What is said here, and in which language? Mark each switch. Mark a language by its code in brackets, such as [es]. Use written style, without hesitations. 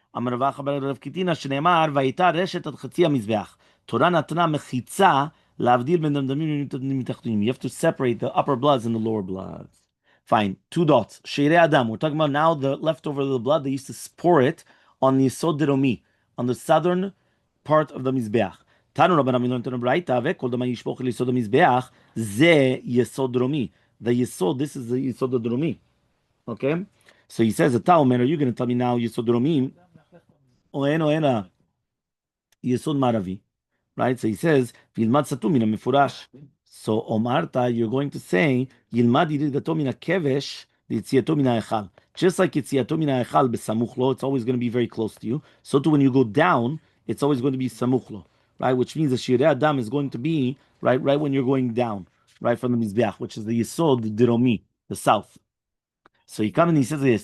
[he] אמר רב אחא בר רב קיטינא שנאמר והייתה רשת עד חצי המזבח. תורה נתנה מחיצה להבדיל בין דמדמים מתחתונים. [en] You have to separate the upper bloods and the lower bloods. Fine. 2 dots. Sheirei Adam. We're talking about now the leftover of the blood. They used to pour it on the Yesod Deromi, on the southern part of the Mizbeach. [he] תנו רבנן מילון תנו ברייתא וכל דמה ישפוך אל יסוד המזבח זה יסוד דרומי. [en] The Yesod, this is the Yesod Deromi. Okay? So he says, [he] אתה אומר, [en] are you going to tell me now יסוד דרומי? [he] או אין יסוד מערבי. [en] Right? So he says, [he] וילמד סתום מן המפורש. So Omarta, [en] you're going to say, [he] ילמד ירידתו מן הכבש ליציאתו מן ההיכל. [en] Just like [he] יציאתו מן ההיכל בסמוך לו, [en] it's always going to be very close to you. So too when you go down, it's always going to be [he] סמוך לו. [en] Right? Which means the Shirei Adam is going to be right when you're going down, right from the Mizbeach, which is the Yesod Deromi, the south. So he comes and he says this.